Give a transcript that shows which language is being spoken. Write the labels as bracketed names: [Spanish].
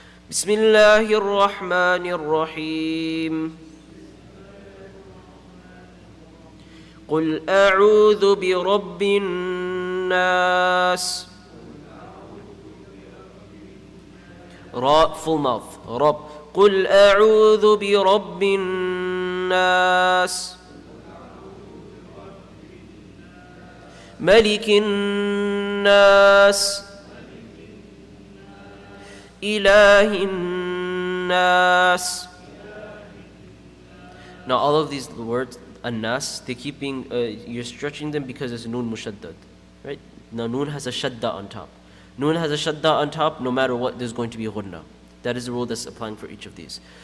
[Arabic] بسم الله الرحمن الرحيم. قل أعوذ برب الناس. را [English] full mouth. [Arabic] رب. قل أعوذ برب الناس ملك الناس إله الناس. [English] Now all of these words, an-nas, they keep being, you're stretching them because it's noon mushaddad, right? Now noon has a shadda on top. Noon has a shadda on top, no matter what, there's going to be a ghunna. That is the rule that's applying for each of these.